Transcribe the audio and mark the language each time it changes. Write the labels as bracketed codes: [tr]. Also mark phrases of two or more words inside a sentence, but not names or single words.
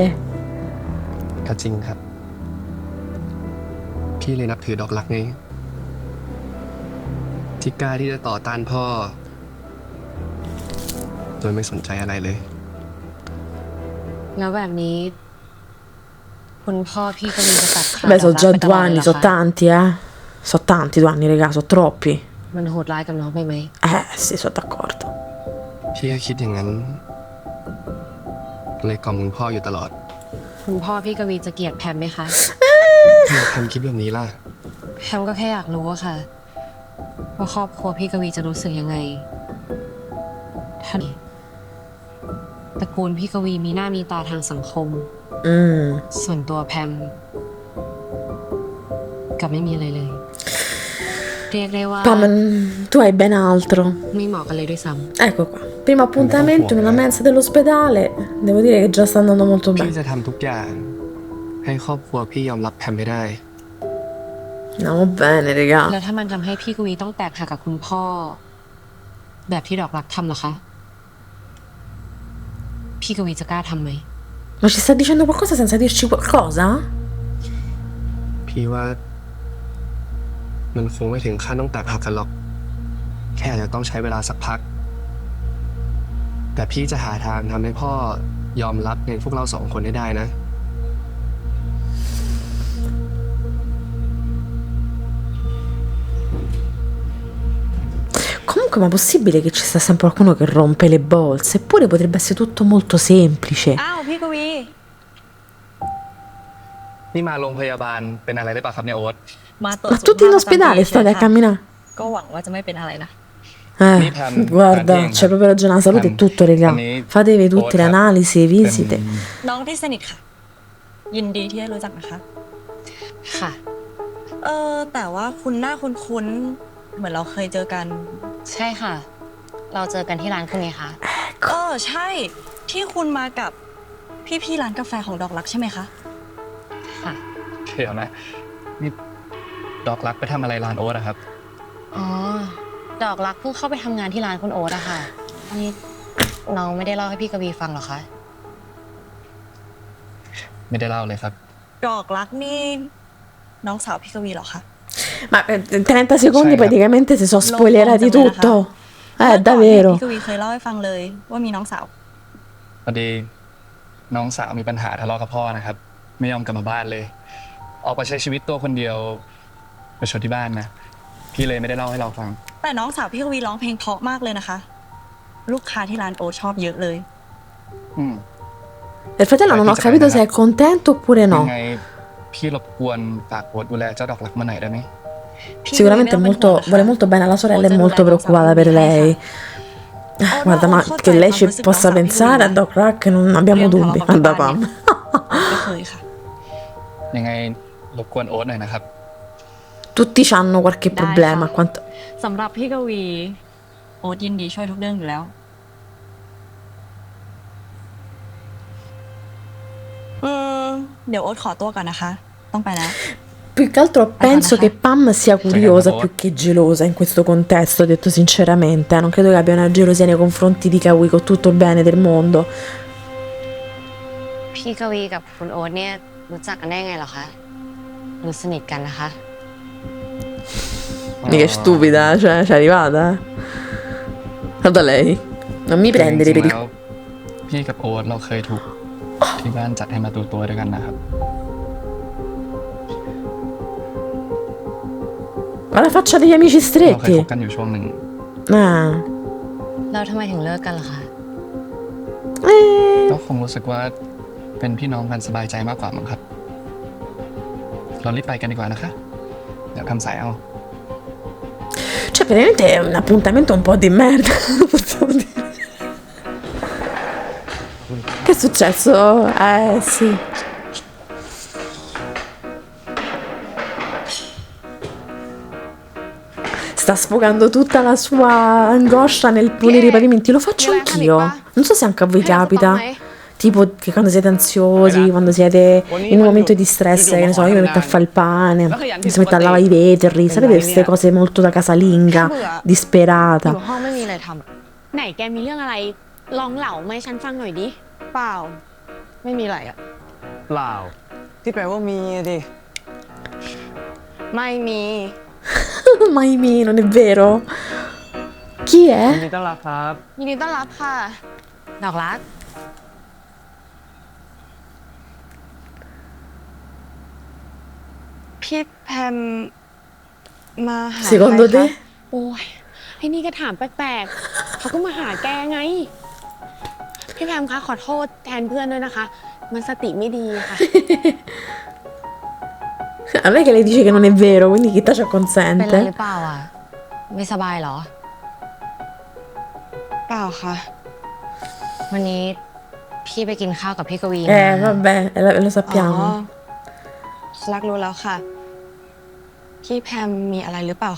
[th] ก็จริงครับ พี่เลยนับถือดอกรักไงที่กล้าที่จะต่อต้านพ่อ โดยไม่สนใจอะไรเลย แล้วแบบนี้ คุณพ่อพี่กวีจะตัดขาด [it] Beh, sono [th] ด [it] già [th] อกรักไปต [it] due [th] ลอดเลย [it] anni, [th] เหรอ [it] sono [th] คะ [it] tanti, Sono tanti 2 anni, raga, sono troppi. [th] มันโหดร้ายกับน้องไปไหม [it] Sì, sono d'accordo. [th] พี่ก็คิดอย่างนั้น เลยกล่อมคุณพ่ออยู่ตลอด คุณพ่อพี่กวีจะเกลียดแพมไหมคะ ทำคลิปแบบนี้ล่ะ แพมก็แค่อยากรู้อะค่ะ ว่าครอบครัวพี่กวีจะรู้สึกยังไงถ้าตระกูลพี่กวีมีหน้ามีตาทางสังคม ส่วนตัวแพมกลับไม่มีอะไรเลย เรียกได้ว่า [it] Ma tu hai ben altro. [th] ไม่เหมาะกันเลยด้วยซ้ [it] Ecco qua. Primo appuntamento in una mensa dell'ospedale. Devo dire che già sta andando molto [th] พี่ [it] bene. [th] จะทำทุกอย่าง ให้ครอบครัวพี่ยอมรับแพมไม่ได้ [it] Andiamo bene, [th] ำ [it] raga. [th] แล้วถ้ามันทำให้พี่กวีต้องแตกหักกับคุณพ่อ แบบที่ดอกรักทำเหรอคะ พี่กวีจะกล้าทำไหม [it] Ma ci sta dicendo qualcosa senza dirci qualcosa? [th] พี่ว่า มันคงไม่ถึงขั้นต้องแตกหักกันหรอก แค่อาจจะต้องใช้เวลาสักพัก แต่พี่จะหาทางทำให้พ่อยอมรับในพวกเราสองคนให้ได้นะ [it] Comunque, ma è possibile che ci sta sempre qualcuno che rompe le bolse? Eppure potrebbe essere tutto molto semplice. [th] อ้าวพี่กวี นี่มาโรงพยาบาลเป็นอะไรได้ป่ะครับเนี่ยโอ๊ต มาตรวจ [it] Ma [th] สุข [it] tutti in [th] ภาพประจำ [it] ospedale [th] ปี [it] state a [th] ค่ะ [it] camminare? [th] ก็หวังว่าจะไม่เป็นอะไรนะ [it] Ni Pam, guarda, Pam, c'è proprio ragione, la salute è Pam, tutto, raga. Pam, Fatevi tutte le Pam, analisi, le visite. [th] น้องที่สนิทค่ะ ยินดีที่ได้รู้จักนะคะ ค่ะ แต่ว่าคุณหน้าคุ้นๆเหมือนเราเคยเจอกัน ใช่ค่ะ เราเจอกันที่ร้านคุณไงคะ ใช่ ที่คุณมากับพี่ๆร้านกาแฟของดอกรักใช่ไหมคะ ค่ะ เดี๋ยวนะ นี่ดอกรักไปทำอะไรร้านโอ๊ตอะครับ อ๋อ ดอกรักเพิ่งเข้าไปทำงานที่ร้านคุณโอ๊ตอะค่ะ นี่น้องไม่ได้เล่าให้พี่กวีฟังหรอคะ ไม่ได้เล่าเลยครับ ดอกรักนี่น้องสาวพี่กวีเหรอคะ [it] Ma 30 secondi Sai, praticamente si sono spoilerati Lo compro, tutto. [th] เมื่อก่อนเนี่ย [it] Davvero. [th] พี่กวีเคยเล่าให้ฟังเลยว่ามีน้องสาว พอดีน้องสาวมีปัญหาทะเลาะกับพ่อนะครับ ไม่ยอมกลับมาบ้านเลย ออกไปใช้ชีวิตตัวคนเดียวไปชดที่บ้านนะ พี่เลยไม่ได้เล่าให้เราฟัง แต่น้องสาวพี่กวีร้องเพลงเพราะมากเลยนะคะ ลูกค้าที่ร้านโอชอบเยอะเลย อืม [it] Il fratello non ho capito se è contento oppure [th] ยั [it] no. [th] งไงพี่รบกวนฝากโอ๊ตดูแลเจ้าดอกรักมาหน่อยได้ไหม [it] Sicuramente è molto, vuole molto bene alla sorella, è molto preoccupata per lei. Guarda, ma che lei ci possa pensare a Doc Rack non abbiamo dubbi. Guarda, Pam. [th] ก็เคยค่ะ ยังไงรบกวนโอ๊ตหน่อยนะครับ [it] Tutti hanno qualche Dai, problema. fa. Quanto... [th] สำหรับพี่กวีโอ๊ตยินดีช่วยทุกเรื่องอยู่แล้ว เดี๋ยวโอ๊ตขอตัวก่อนนะคะ ต้องไปแล้ว [it] Più che altro penso che Pam sia curiosa più che gelosa in questo contesto, detto sinceramente. Non credo che abbia una gelosia nei confronti di Kawi con tutto il bene del mondo. [th] พี่กวีกับคุณโอ๊ตเนี่ยรู้จักกันได้ไงเหรอคะรู้สนิทกันนะคะ [it] Mica è stupida, cioè, c'è arrivata. Guarda lei. Non mi prendere [th] จ [it] per [th] ริ [it] il [th] งๆแล้วพี่กับโอ๊ตเราเคยถูกที่บ้านจัดให้มาตัวด้วยกันนะครับ [it] Ma la faccia degli amici [th] เราเคย [it] stretti. [th] คบกันอยู่ช่วงหนึ่ง [it] Ah. [th] แล้วทำไมถึงเลิกกันล่ะคะ ก็คงรู้สึกว่าเป็นพี่น้องกันสบายใจมากกว่ามั้งครับ เรารีบไปกันดีกว่านะคะ เดี๋ยวทำสายเอา [it] Cioè, veramente è un appuntamento un po' di merda. Possiamo dire. successo? Sì. Sta sfogando tutta la sua angoscia nel pulire i pavimenti. Lo faccio anch'io. Non so se anche a voi capita. Tipo che quando siete ansiosi, quando siete in un momento di stress, che ne so, io mi metto a fare il pane, mi si mette a lavare i vetri, sapete queste cose molto da casalinga, [th] อยู่ [it] disperata. [th] ห้องไม่มีอะไรทำอะ ไหนแกมีเรื่องอะไร ลองเล่ามาให้ฉันฟังหน่อยดิ เปล่า ไม่มีอะไรอ่ะ เปล่า ที่แปลว่ามีอะดิ ไม่มี [it] Mai me, non è vero? Chi [th] ยิน [it] è? [th] ดีต้อนรับครับ ยินดีต้อนรับค่ะ ดอกรัก พี่แพมมาหา [it] Secondo [th] ใครคะ [it] te? [th] โอ้ยไอ้นี่ก็ถามแปลกๆ เขาก็มาหาแกไง พี่แพมคะขอโทษแทนเพื่อนด้วยนะคะ มันสติไม่ดีค่ะ [it] A me che lei dice che non è vero, quindi chi ci [th] เป็นไรห [it] consente? [th] รือเปล่าอ่ะ ไม่สบายเหรอ เปล่าค่ะ วันนี้พี่ไปกินข้าวกับพี่กวีมา [it] Vabbè, lo [th] อ๋อ [it] sappiamo. [th] รักรู้แล้วค่ะ พี่แพมมีอะไรหรือเปล่าคะ